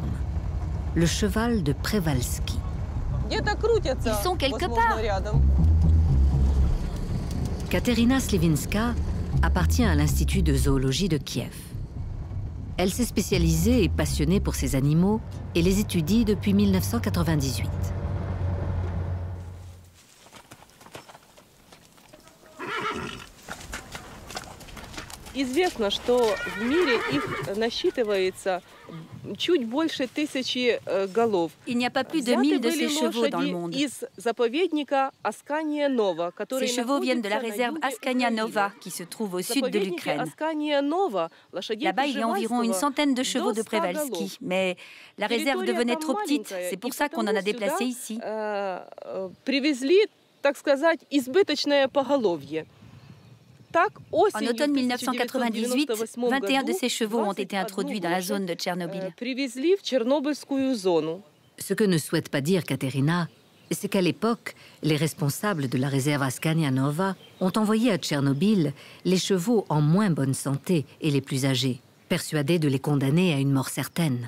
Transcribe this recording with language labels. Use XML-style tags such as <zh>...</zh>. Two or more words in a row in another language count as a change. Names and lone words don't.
<fr>Le cheval de Przewalski. Ils sont quelque part. Katerina Sliwinska appartient à l'Institut de zoologie de Kiev. Elle s'est spécialisée et passionnée pour ces animaux et les étudie depuis 1998.</fr> <ru>Известно, что в мире их насчитывается чуть больше 1000 голов.</ru> <fr>Il n'y a pas plus de 1000 de ces chevaux dans le monde.</fr> <ru>Из заповедника Аскания Нова,</ru> <fr>Ces chevaux viennent de la réserve Askania Nova, qui se trouve au sud de l'Ukraine. Là-bas, il y a environ une centaine de chevaux de Przewalski, mais la réserve devenait trop petite. C'est pour ça qu'on en a déplacé ici.</fr> <ru>Привезли, так сказать, избыточное поголовье.</ru> <fr>En automne 1998, 21 de ces chevaux ont été introduits dans la zone de Tchernobyl. Ce que ne souhaite pas dire Katerina, c'est qu'à l'époque, les responsables de la réserve Askania Nova ont envoyé à Tchernobyl les chevaux en moins bonne santé et les plus âgés, persuadés de les condamner à une mort certaine.</fr>